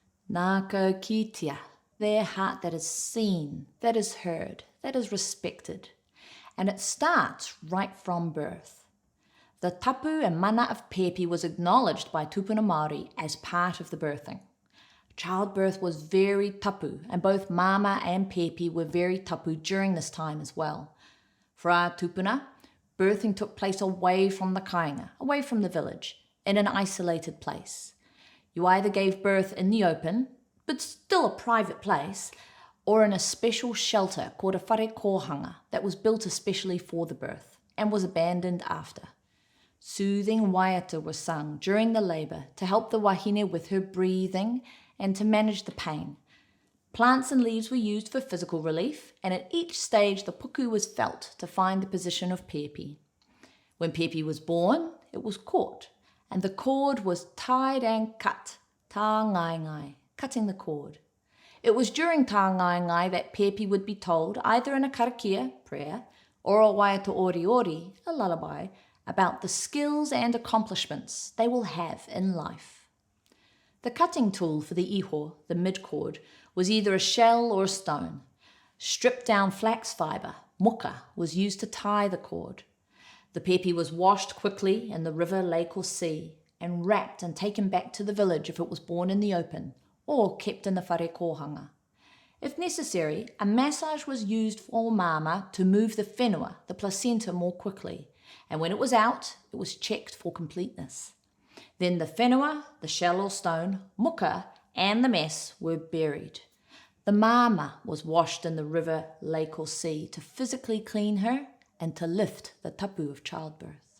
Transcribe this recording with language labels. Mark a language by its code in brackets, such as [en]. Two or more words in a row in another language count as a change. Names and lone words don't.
[mi] Nā ko kitea, [en] their heart that is seen, that is heard, that is respected. And it starts right from birth. The tapu and mana of pēpi was acknowledged by [mi] Tūpuna Māori [en] as part of the birthing. Childbirth was very tapu, and both mama and pēpi were very tapu during this time as well. For our tūpuna, birthing took place away from the kāinga, away from the village, in an isolated place. You either gave birth in the open, but still a private place, or in a special shelter called a [mi] whare kōhanga [en] that was built especially for the birth and was abandoned after. Soothing waiata were sung during the labour to help the wāhine with her breathing and to manage the pain. Plants and leaves were used for physical relief, and at each stage the puku was felt to find the position of pēpi. When pēpi was born, it was caught, and the cord was tied and cut, [mi] tā ngai, [en] cutting the cord. It was during [mi] tā ngai [en] that pēpi would be told, either in a karakia, prayer, or a [mi] waiata ori, [en] a lullaby, about the skills and accomplishments they will have in life. The cutting tool for the iho, the midcord, was either a shell or a stone. Stripped down flax fibre, muka, was used to tie the cord. The pēpi was washed quickly in the river, lake or sea, and wrapped and taken back to the village if it was born in the open, or kept in the [mi] whare kōhanga. [en] If necessary, a massage was used for mama to move the whenua, the placenta, more quickly, and when it was out, it was checked for completeness. Then the whenua, the shell or stone, muka, and the mess were buried. The mama was washed in the river, lake or sea to physically clean her and to lift the tapu of childbirth.